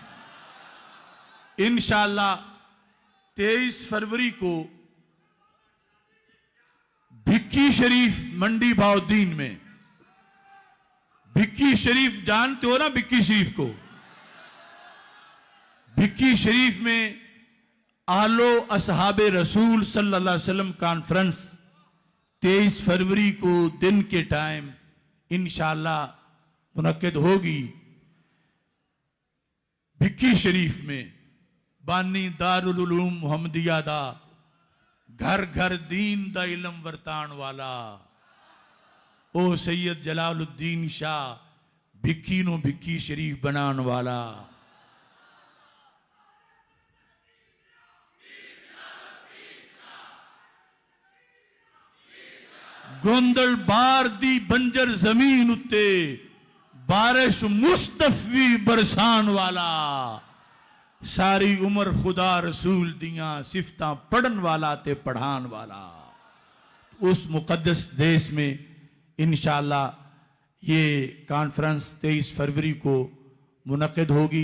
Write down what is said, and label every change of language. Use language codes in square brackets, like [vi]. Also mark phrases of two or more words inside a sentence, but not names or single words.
[ur] انشاءاللہ 23 فروری کو بھکی شریف منڈی بہاؤالدین میں, بھکی شریف جانتے ہو نا بھکی شریف کو, بھکی شریف میں اہل و اصحاب رسول [ar] صلی اللہ علیہ وسلم [ur] کانفرنس 23 فروری کو دن کے ٹائم انشاءاللہ منعقد ہوگی [pa] بھکی شریف میں بانی دارالعلوم محمدیہ دا گھر گھر دین دا علم ورتان والا او سید جلال الدین شاہ بھکی نو بھکی شریف بنان والا گوندل بار دی بنجر زمین اتے بارش مصطفی برسان والا ساری عمر خدا رسول دیاں صفتاں پڑھن والا تے پڑھان والا [ur] اس مقدس دیس میں انشاءاللہ یہ کانفرنس 23 فروری کو منعقد ہوگی.